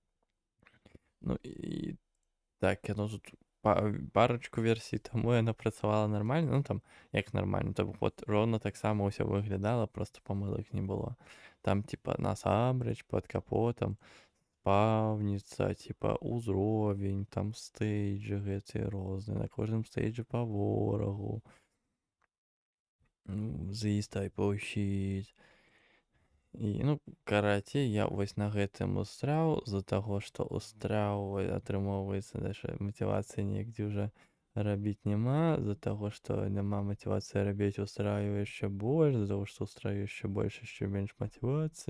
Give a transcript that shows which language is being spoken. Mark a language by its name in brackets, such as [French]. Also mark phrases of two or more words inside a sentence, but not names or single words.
[Belarusian] Ну і так, яно тут парочку версій тому яна працавала нармальна, ну там як нармальна, то вот роўна таксама ўсё выглядала, просто памылак не было. Там типа насамрэч пад капотам спаўніца, типа узровень, там стейджы гэтыя розныя, на кожным стейджы па ворагу, [English] these type of shit. [Belarusian] І, ну, карацей, я вось на гэтым устраў, з-за таго, што устраў, атрымоўваецца, даже матывацыі негдзе ўжо рабіць няма, з-за таго, што няма матывацыі рабіць устраю яшчэ больш, з-за таго, што устраю яшчэ больш, яшчэ менш матывацыі.